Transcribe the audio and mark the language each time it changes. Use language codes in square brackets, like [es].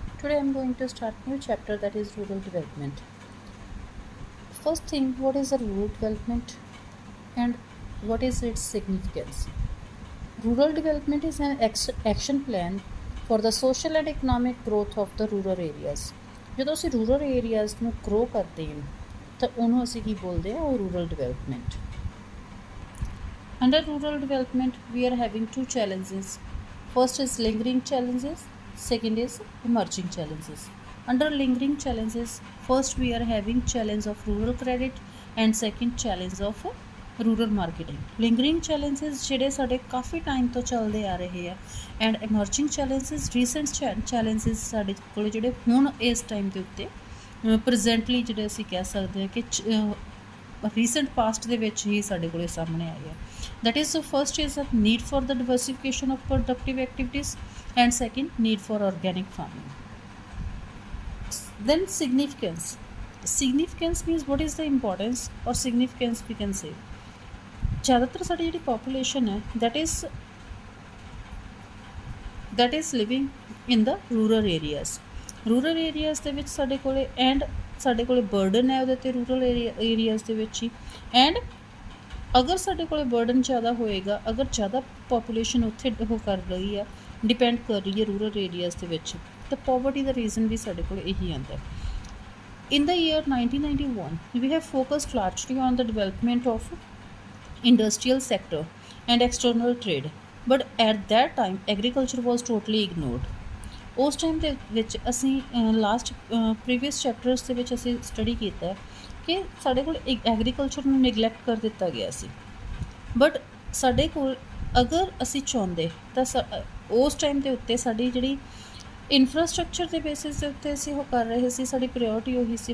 [en] Today I am going to start new chapter, that is rural development. First thing, what is a rural development and what is its significance? Rural development is an action plan for the social and economic growth of the rural areas. [pa] ਜਦੋਂ ਅਸੀਂ rural areas ਨੂੰ grow ਕਰਦੇ ਹਾਂ ਤਾਂ ਉਹਨੂੰ ਅਸੀਂ ਕੀ ਬੋਲਦੇ ਹਾਂ, ਉਹ rural development. [en] Under rural development, we are having two challenges. First is lingering challenges, second is emerging challenges. Under lingering challenges, first we are having challenge of rural credit and second challenge of rural marketing. [pa] Lingering challenges ਜਿਹੜੇ ਸਾਡੇ ਕਾਫੀ time ਤੋਂ ਚੱਲਦੇ ਆ ਰਹੇ ਆ and emerging challenges recent challenges ਸਾਡੇ ਕੋਲ ਜਿਹੜੇ ਹੁਣ ਇਸ ਟਾਈਮ ਦੇ ਉੱਤੇ ਪ੍ਰੈਜ਼ੈਂਟਲੀ ਜਿਹੜੇ ਅਸੀਂ ਕਹਿ ਸਕਦੇ ਹਾਂ ਕਿ ਰੀਸੈਂਟ ਪਾਸਟ ਦੇ ਵਿੱਚ ਹੀ ਸਾਡੇ ਕੋਲ ਸਾਹਮਣੇ ਆਏ ਆ. [en] That is, first is a need for the diversification of productive activities and second need for organic farming. Then significance. Significance means what is the importance or significance we can say. [pa] ज़्यादातर साड़ी ਜਿਹੜੀ [en] population है that is living in the rural areas. [pa] Rural areas ਦੇ ਵਿੱਚ ਸਾਡੇ ਕੋਲੇ and ਸਾਡੇ ਕੋਲੇ burden ਹੈ ਉਹਦੇ 'ਤੇ ਰੂਰਲ ਏਰੀਆਜ਼ ਦੇ ਵਿੱਚ ਹੀ. ਐਂਡ ਅਗਰ ਸਾਡੇ ਕੋਲੇ ਬਰਡਨ ਜ਼ਿਆਦਾ ਹੋਏਗਾ, ਅਗਰ ਜ਼ਿਆਦਾ ਪਾਪੂਲੇਸ਼ਨ ਉੱਥੇ ਉਹ ਕਰ ਰਹੀ ਆ, ਡਿਪੈਂਡ ਕਰ ਰਹੀ ਹੈ ਰੂਰਲ ਏਰੀਆਜ਼ ਦੇ ਵਿੱਚ, ਤਾਂ ਪੋਵਰਟੀ ਦਾ ਰੀਜ਼ਨ ਵੀ ਸਾਡੇ ਕੋਲ ਇਹੀ ਆਉਂਦਾ. [en] In the year 1991, we have focused largely on the development of industrial sector and external trade, but at that time agriculture was totally ignored. [pa] ਉਸ ਟਾਈਮ ਦੇ ਵਿੱਚ ਅਸੀਂ ਲਾਸਟ ਪ੍ਰੀਵੀਅਸ ਚੈਪਟਰਸ ਦੇ ਵਿੱਚ ਅਸੀਂ ਸਟੱਡੀ ਕੀਤਾ ਕਿ ਸਾਡੇ ਕੋਲ ਐਗਰੀਕਲਚਰ ਨੂੰ ਨਿਗਲੈਕਟ ਕਰ ਦਿੱਤਾ ਗਿਆ ਸੀ. ਬਟ ਸਾਡੇ ਕੋਲ ਅਗਰ ਅਸੀਂ ਚਾਹੁੰਦੇ ਤਾਂ ਉਸ ਟਾਈਮ ਦੇ ਉੱਤੇ ਸਾਡੀ ਜਿਹੜੀ ਇਨਫਰਾਸਟਰਕਚਰ ਦੇ ਬੇਸਿਸ ਦੇ ਉੱਤੇ ਅਸੀਂ ਉਹ ਕਰ ਰਹੇ ਸੀ, ਸਾਡੀ ਪ੍ਰਾਇਓਰਟੀ ਉਹੀ ਸੀ.